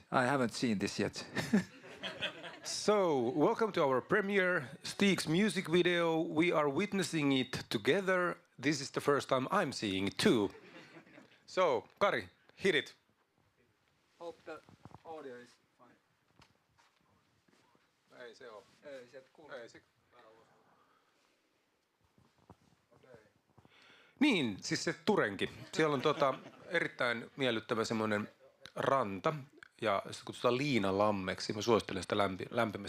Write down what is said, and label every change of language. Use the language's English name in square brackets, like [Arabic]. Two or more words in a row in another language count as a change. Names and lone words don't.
[English] I haven't seen this yet. So, welcome to our premiere, Stig's music video. We are witnessing it together. This is the first time I'm seeing it too. So, Kari, hit it. Hope the audio is fine. [Finnish] Ei se ole. Ei se kuulu. Ei se. Niin, siis se Turenki. Siellä on erittäin miellyttävä semmoinen ranta. Ja se kutsutaan Liinalammeksi. Mä suosittelen sitä lämpimästi.